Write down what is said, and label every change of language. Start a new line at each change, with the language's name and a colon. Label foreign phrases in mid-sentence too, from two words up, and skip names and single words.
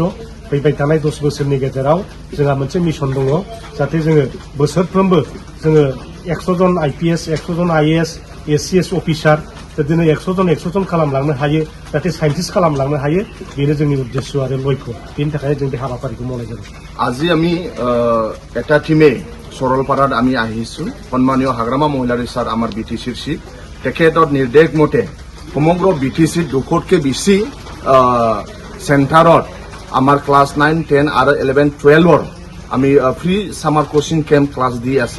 Bodo: फैबाय थानाय 10 बोसोरनि गेजेराव जोंहा मोनसे मिशन दङ जाहाथे जोङो बोसोरफ्रोमबो जोङो 100 जन आइपिएस, 100 जन आइएएस, एससिएस अफिसार बिदिनो 100 जन खालामलांनो हायो, जाहाथे साइन्टिस्ट खालामलांनो हायो। बेनो जोंनि उद्देश्य आरो लक्ष्य। बेनि थाखाय जों बे हाबाफारिखौ मावनाय जादों।
Assamese: আজি আমি এটা টিমে সরলপাড়াত আমি আহিছো। সন্মানীয় হাগ্ৰামা মহিলাৰী ছাৰ আমাৰ বিটিচিৰ চিফ, তেখেতৰ নিৰ্দেশ মতে সমগ্ৰ বিটিচিৰ 200তকৈ বেছি চেণ্টাৰত আমাৰ ক্লাছ 9, 10 আৰু 11, 12ৰ আমি
English: free summer coaching camp class
Assamese: দি আছে।